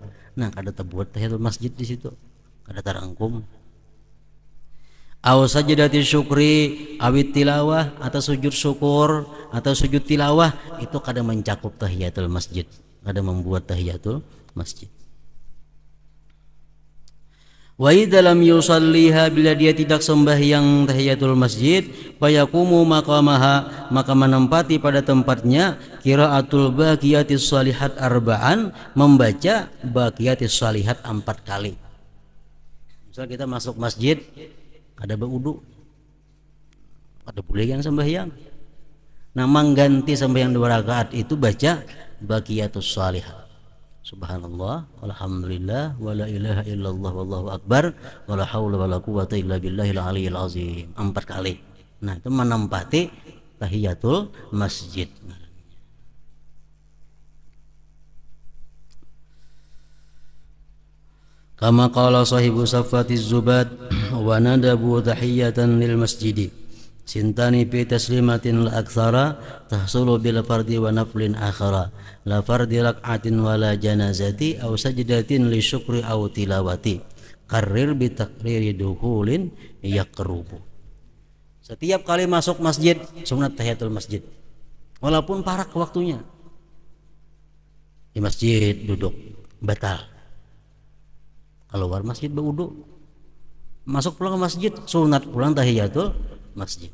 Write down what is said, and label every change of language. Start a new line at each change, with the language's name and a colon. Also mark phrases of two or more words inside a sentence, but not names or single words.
Banjar: Nah, kada terbuat tahiyatul masjid di situ. Kada terangkum.
Arabic: أو سجدة الشكر أو التلاوة,
Banjar: atau sujud syukur atau sujud tilawah, itu kada mencakup tahiyatul masjid. Kada membuat tahiyatul masjid.
Arabic: وإذا لم يصلها,
Banjar: bila dia tidak sembahyang tahiyatul masjid,
Arabic: فيقوم مقامها,
Banjar: maka menempati pada tempatnya
Arabic: قراءة الباقيات الصالحات أربعا,
Banjar: membaca
Arabic: الباقيات الصالحات
Banjar: 4 kali. Misal kita masuk masjid ada berwudu, ada boleh yang sembahyang. Nah, mengganti sembahyang 2 rakaat itu baca
Arabic: الباقيات الصالحات. سبحان الله والحمد لله ولا إله إلا الله والله أكبر ولا حول ولا قوة إلا بالله العلي العظيم, 4 kali.
Banjar: Nah, itu menempati tahiyatul masjid.
Arabic: كما قال صاحب صفوة الزبد وندبوا تحية للمسجد ثنتين في تسليمة لا أكثر تحصل بالفرض ونفل آخر لا فرض ركعة ولا جنازة أو سجدة لشكر أو تلاوة كرر بتكرير دخول يقرب.
Banjar: Setiap kali masuk masjid sunat tahiyatul masjid walaupun parak waktunya. Di masjid duduk batal, keluar masjid berwudu, masuk pulang ke masjid, sunat pulang tahiyatul masjid.